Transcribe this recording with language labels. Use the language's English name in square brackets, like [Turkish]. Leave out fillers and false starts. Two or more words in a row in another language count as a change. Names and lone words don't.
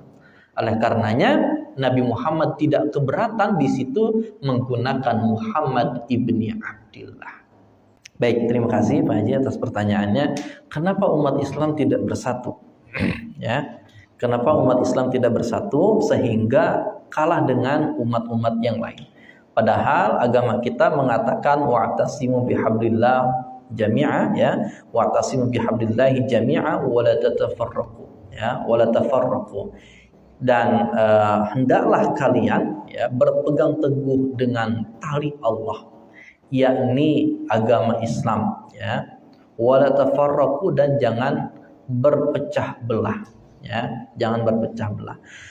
[Indonesian] Oleh karenanya, Nabi Muhammad tidak keberatan di situ menggunakan Muhammad ibni Abdillah. Baik, terima kasih Pak Haji atas pertanyaannya. Kenapa umat Islam tidak bersatu? Ya, kenapa umat Islam tidak bersatu sehingga kalah dengan umat-umat yang lain? Padahal agama kita mengatakan [Arabic] واعتصموا بحبل الله جميعا, ya, واعتصموا بحبل الله جميعا ولا تتفرقوا, ya, ولا تفرقوا. [Indonesian] Dan hendaklah kalian ya berpegang teguh dengan tali Allah, yakni agama Islam, ya, [Arabic] ولا تفرقوا, [Indonesian] dan jangan berpecah belah, ya, jangan berpecah belah.